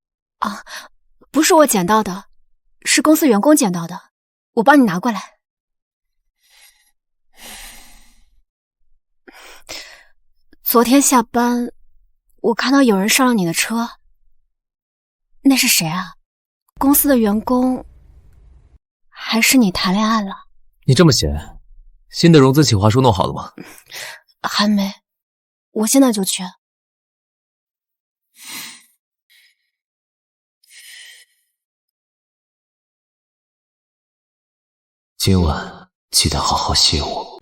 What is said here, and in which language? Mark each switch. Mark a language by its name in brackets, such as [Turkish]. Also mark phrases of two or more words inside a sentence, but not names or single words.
[Chinese] 啊，不是我撿到的，是公司員工撿到的，我幫你拿過來。昨天下班，我看到有人上了你的車，那是誰啊？公司的員工，還是你談戀愛了？你這麼閒，新的融資企劃書弄好了嗎？還沒，我現在就去。今晚記得好好謝我。